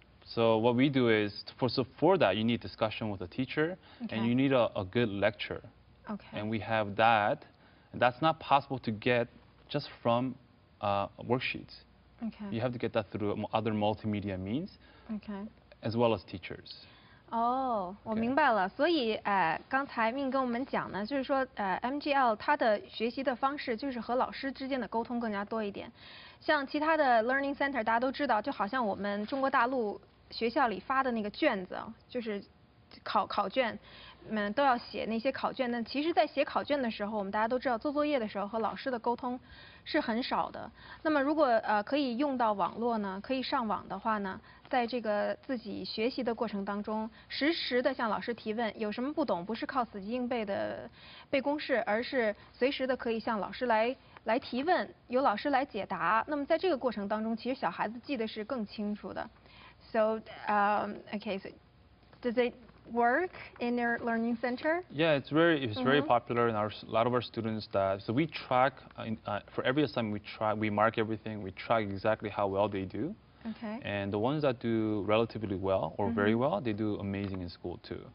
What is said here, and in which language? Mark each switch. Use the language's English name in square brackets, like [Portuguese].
[English] So what we do is, for that, you need discussion with the teacher, and you need a good lecture. Okay. And we have that. And that's not possible to get just from worksheets. Okay. You have to get that through other multimedia means, as well as teachers. [Chinese] 哦，我明白了。所以，刚才命跟我们讲呢，就是说，MGL 它的学习的方式就是和老师之间的沟通更加多一点。像其他的 learning center， 大家都知道，就好像我们中国大陆学校里发的那个卷子，就是考卷，都要写那些考卷。那其实，在写考卷的时候，我们大家都知道，做作业的时候和老师的沟通是很少的。那么，如果可以用到网络呢，可以上网的话呢，在这个自己学习的过程当中，实时的向老师提问，有什么不懂，不是靠死记硬背的背公式，而是随时的可以向老师来提问，由老师来解答。那么在这个过程当中，其实小孩子记得是更清楚的。 [English] So, okay, so does it work in your learning center? Yeah, it's very popular, and a lot of our students so we track for every assignment we mark everything, we track exactly how well they do. Okay. And the ones that do relatively well or very well, they do amazing in school too.